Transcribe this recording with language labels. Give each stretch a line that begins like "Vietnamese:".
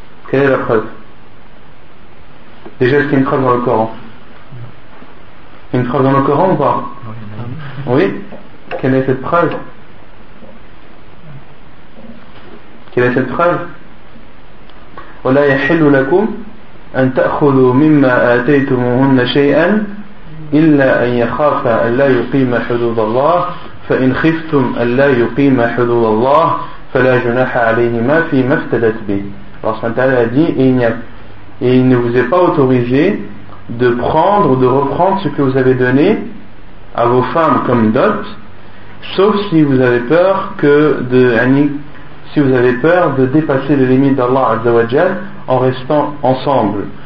French: Quelle est la preuve? Déjà, est-ce qu'il y a une preuve dans le Coran? Une preuve dans le Coran ou pas? Oui. Quelle est cette preuve? Quelle est cette preuve?
Arabic: ولا يحل لكم أن تأخذوا مما آتيتمهن شيئا إلا أن يخافا أن لا يقيم حدود الله فإن خفتم أن لا يقيم حدود الله فلا جناح عليهما فيما افتدت به.
French: Alors, Saint Allah a dit, et il ne vous est pas autorisé de prendre ou de reprendre ce que vous avez donné à vos femmes comme dot, sauf si vous avez peur de dépasser les limites d'Allah Azza wa Jal en restant ensemble.